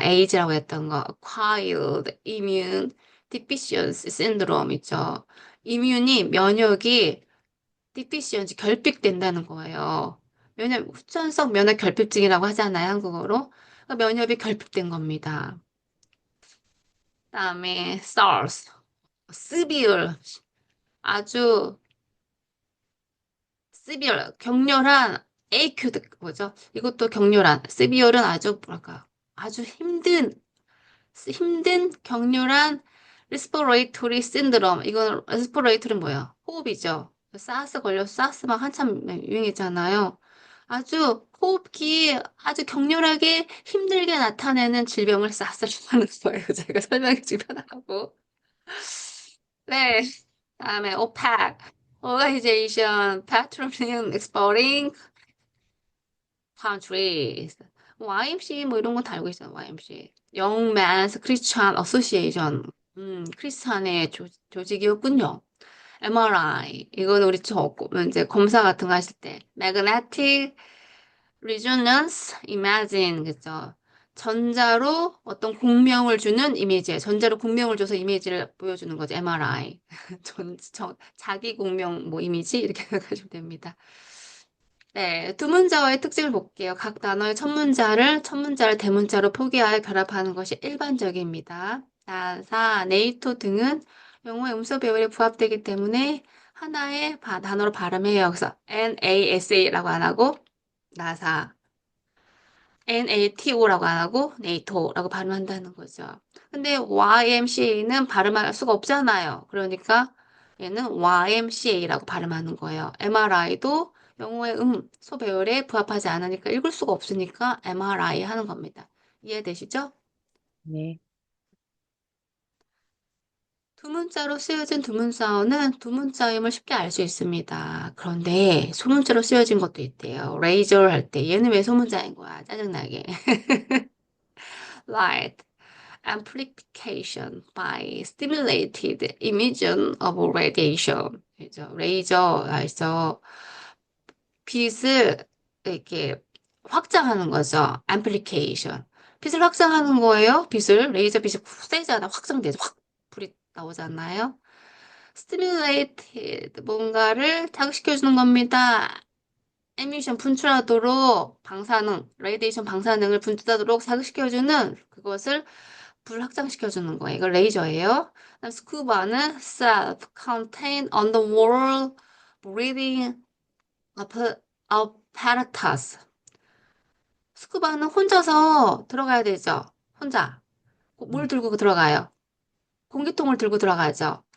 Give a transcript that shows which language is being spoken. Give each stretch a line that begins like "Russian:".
Korean: 에이즈라고 했던 거,
English: acquired immune deficiency syndrome
Korean: 있죠. 이뮨이 면역이 deficiency 결핍된다는 거예요. 후천성 면역 결핍증이라고 하잖아요, 한국어로. 그러니까 면역이 결핍된 겁니다. 그다음에 SARS, severe 아주 severe, 격렬한 acute, 뭐죠? 이것도 격렬한, severe는 아주 뭐랄까, 아주 힘든 격렬한 respiratory syndrome. 이건 respiratory는 뭐야? 호흡이죠. 사스 걸려서 사스 막 한참 유행했잖아요. 아주 호흡기 아주 격렬하게 힘들게 나타내는 질병을 사스라고 하는 거예요. 제가 설명해 주기 편하고. 네. 다음에
English: OPEC, Organization Petroleum Exporting Countries.
Korean: YMC 뭐 이런 건 다 알고 있어요.
English: YMC. Young Men's Christian Association.
Korean: 크리스찬의 조직이었군요.
English: MRI.
Korean: 이거는 우리 이제 검사 같은 거 하실 때.
English: Magnetic Resonance Imaging.
Korean: 그죠? 전자로 어떤 공명을 주는 이미지. 전자로 공명을 줘서 이미지를 보여주는 거죠.
English: MRI.
Korean: 자기 공명 뭐 이미지 이렇게 생각하시면 됩니다. 네, 두 문자어의 특징을 볼게요. 각 단어의 첫 문자를 대문자로 포개하여 결합하는 것이 일반적입니다. 나사, 네이토 등은 영어의 음소 배열에 부합되기 때문에 하나의 단어로 발음해요. 그래서 NASA라고 안 하고 나사, NATO라고 안 하고 네이토라고 발음한다는 거죠. 근데 YMCA는 발음할 수가 없잖아요. 그러니까 얘는 YMCA라고 발음하는 거예요. MRI도 영어의 소배열에 부합하지 않으니까 읽을 수가 없으니까 MRI 하는 겁니다. 이해되시죠? 네. 두 문자로 쓰여진 두 문자어는 두 문자임을 쉽게 알 수 있습니다. 그런데 소문자로 쓰여진 것도 있대요. 레이저 할 때 얘는 왜 소문자인 거야? 짜증나게.
English: Light amplification by stimulated emission of radiation.
Korean: 그죠? 레이저에서 빛을 이렇게 확장하는 거죠. amplification. 빛을 확장하는 거예요. 레이저 빛이 세잖아. 확장되죠. 확 불이 나오잖아요. stimulated 뭔가를 자극시켜주는 겁니다. 에미션 분출하도록 레이디에이션 방사능을 분출하도록 자극시켜주는 그것을 불확장시켜주는 거예요. 이거 레이저예요. 그다음 스쿠바는
English: self-contained underwater breathing apparatus.
Korean: 스쿠바는 혼자서 들어가야 되죠. 혼자. 물 들고 들어가요. 공기통을 들고 들어가죠.